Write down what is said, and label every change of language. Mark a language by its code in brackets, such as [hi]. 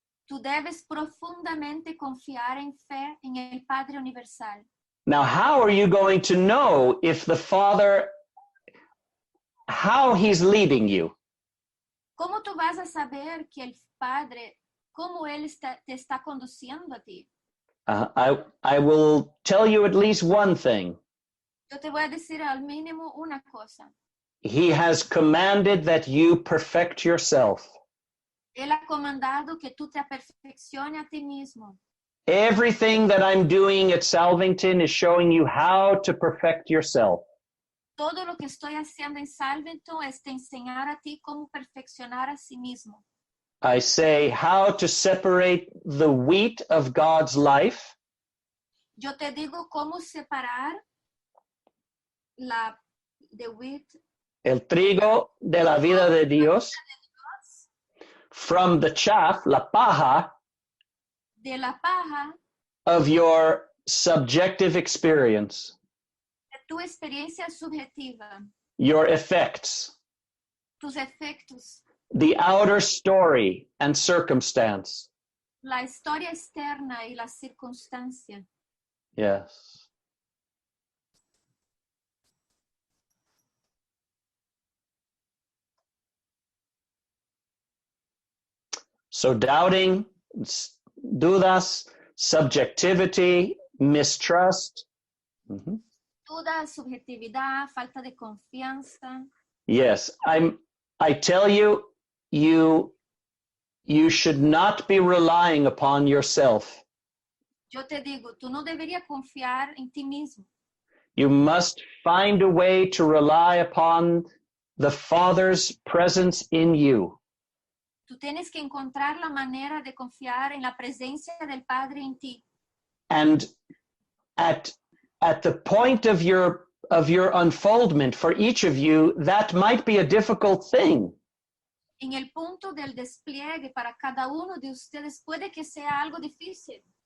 [es] Tú debes profundamente confiar en fe en el Padre Universal. [en] Now, how are you going to know if the Father, how he's leading you? [es] ¿Cómo tú vas a saber que el Padre, cómo Él te está conduciendo a ti? [en] I will tell you at least one thing. [es] Yo te voy a decir al mínimo una cosa. [en] He has commanded that you perfect yourself. [es] Él ha comandado que tú te perfecciones a ti mismo. [en] Everything that I'm doing at Salvington is showing you how to perfect yourself. [es] Todo lo que estoy haciendo en Salvington es te enseñar a ti cómo perfeccionar a sí mismo. [en] I say how to separate the wheat of God's life. [es] Yo te digo cómo separar [en] the wheat, [es] El trigo de la vida de Dios. [en] From the chaff, [es] la paja, de la paja, [en] of your subjective experience. [es] de tu experiencia subjetiva, [en] your effects, [es] tus efectos, [en] the outer story and circumstance. [es] la historia externa y la circunstancia. [en] Yes. So doubting, dudas, subjectivity, mistrust. Mhm. [es] Duda, subjetividad, falta de confianza. [en] Yes, I tell you, you should not be relying upon yourself. [es] Yo te digo, tú no deberías confiar en ti mismo. [en] You must find a way to rely upon the Father's presence in you. [es] Tú tienes que encontrar la manera de confiar en la presencia del Padre en ti. [en] And at the point of your unfoldment for each of you, that might be a difficult thing. [es] En el punto del despliegue para cada uno de ustedes puede que sea algo difícil.